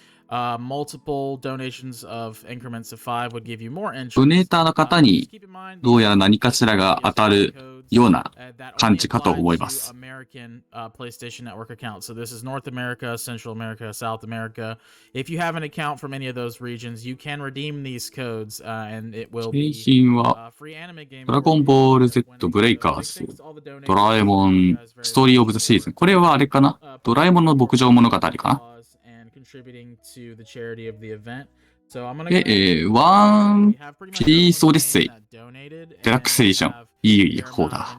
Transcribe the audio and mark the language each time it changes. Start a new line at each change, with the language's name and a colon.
English: Multiple donations of increments of 5 would give you more entries.
Japanese: ドネーターの方にどうやら何かしらが当たるような感じかと思います。
English: American PlayStation Network account. So this is North America, Central America, South America. If you have an account from any of those regions, you can redeem these codes, and it will be
Japanese: 景品はドラゴンボール Z ブレイカーズ、ドラえもんストーリーオブザシーズン。これはあれかな？ドラえもんの牧場物語かな
English: ？Contributing to the charity of the event. So I'm gonna
Japanese: で、ワンピースオデッセイデラックスエディション。いい方だ。